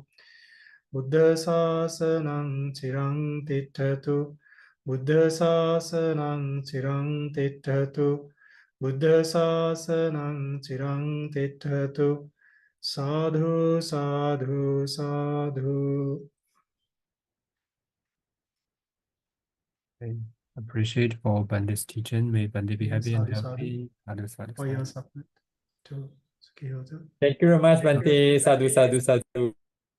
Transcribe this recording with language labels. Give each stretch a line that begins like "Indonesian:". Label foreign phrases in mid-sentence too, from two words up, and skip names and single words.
Pali: Buddha sasanang chirang tithatu. Buddha sasanang chirang tithatu. Buddha sasanang chirang tithatu. Sadhu, sadhu, sadhu.
English: I appreciate for Pandit's teaching. May Pandit be happy and
Pali: Sadhu, sadhu. healthy. Sadhu, sadhu,
English: For your
Pali: sadhu.
English: support to Sukhihotu. Thank you very much, Bante.
Pali: Sadhu, sadhu, sadhu.